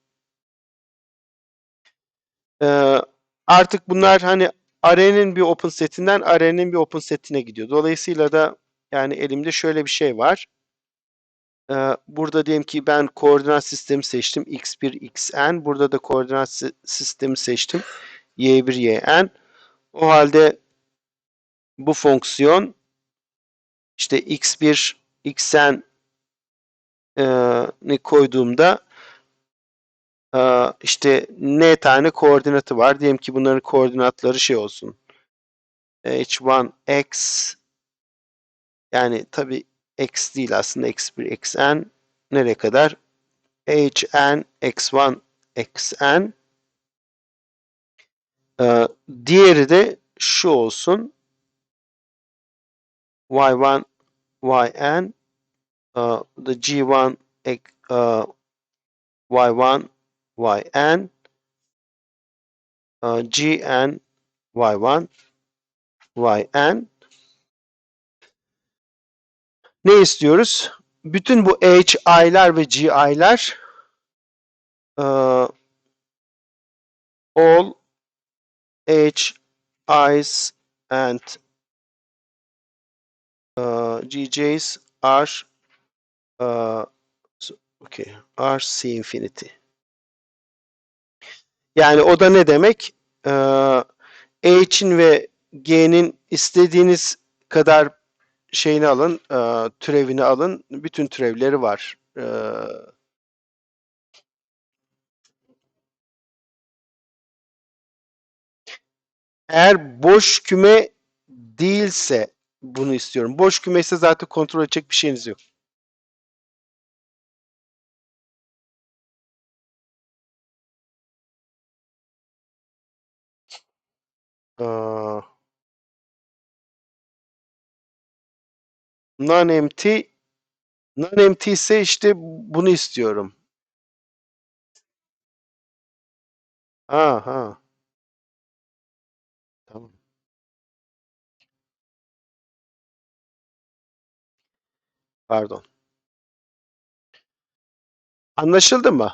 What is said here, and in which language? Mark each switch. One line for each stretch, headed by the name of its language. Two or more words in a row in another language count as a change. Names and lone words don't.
Turkish: Artık bunlar hani array'nin bir
English: open setinden
Turkish: array'nin bir
English: open setine
Turkish: gidiyor. Dolayısıyla da yani elimde şöyle bir şey var. Burada diyelim ki ben koordinat sistemi seçtim. X1, Xn. Burada da koordinat sistemi seçtim. Y1, Yn. O halde bu fonksiyon işte X1, Xn ni koyduğumda işte n tane koordinatı var. Diyelim ki bunların koordinatları şey olsun. H1x yani tabi x değil aslında x1, xn nereye kadar? Hn, x1, xn diğeri de şu olsun. Y1, Yn the G1, Y1, Yn Gn, Y1, Yn ne istiyoruz? Bütün bu hi'ler ve gi'ler
English: all hi's and gj's are okay, are C infinity.
Turkish: Yani o da ne demek? H'in ve G'nin istediğiniz kadar şeyini alın, türevini alın. Bütün türevleri var. Eğer boş küme değilse bunu istiyorum. Boş küme ise zaten kontrol edecek bir şeyiniz yok.
English: Non-empty non-empty
Turkish: ise işte bunu istiyorum. Ha. Tamam. Pardon. Anlaşıldı mı?